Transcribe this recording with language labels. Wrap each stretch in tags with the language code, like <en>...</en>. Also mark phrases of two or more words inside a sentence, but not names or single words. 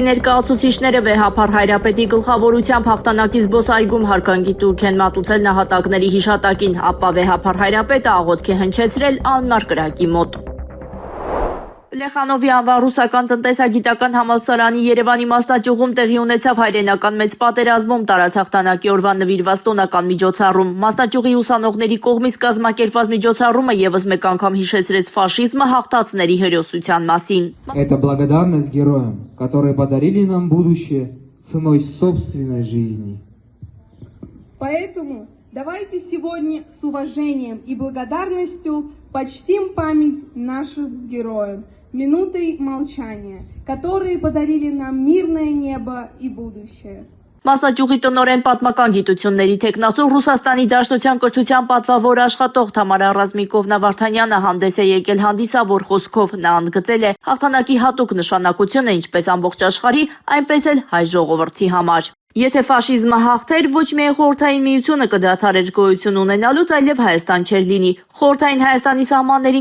<hy>ներկայացուցիչները Վեհափար Հայրապետի գլխավորությամբ հաղթանակի զբոսայգում հարկանգի տուրք են մատուցել նահատակների հիշատակին, ապա Վեհափար Հայրապետը աղոթք է հնչեցրել անմար կրակի մոտ։ Պլեխանովի անվան ռուսական տնտեսագիտական համալսարանի Երևանի մասնաճյուղում տեղի ունեցավ հայրենական մեծ պատերազմում տարած հաղթանակի օրվան նվիրված տոնական միջոցառում։ Մասնաճյուղի ուսանողների կողմից կազմակերպված միջոցառումը եւս մեկ անգամ հիշեցրեց ֆաշիզմը հաղթածների հերոսության մասին։</hy> <ru>Это благодарность героям, которые подарили нам будущее ценой собственной жизни. Поэтому давайте сегодня с уважением и благодарностью почтим память наших героев минутой молчания, которые подарили нам мирное небо и будущее.</ru> <hy>Մասնաճյուղի տնօրեն պատմական գիտությունների թեկնածու Ռուսաստանի Դաշնության կրթության պատվավոր աշխատող Թամարա Ռազմիկովնա Վարդանյանը հանդես է եկել հանդիսավոր խոսքով։ Նա ընդգծել է հաղթանակի հատուկ նշանակությունը ինչպես ամբողջ աշխարհի, այնպես էլ հայ ժողովրդի համար։ Եթե ֆաշիզմը հաղթեր, ոչ միայն Խորհրդային Միությունը կդադարեր գոյություն ունենալուց, այլև Հայաստան չէր լինի։ Խորհրդային Հայաստանի սահմաններին</hy>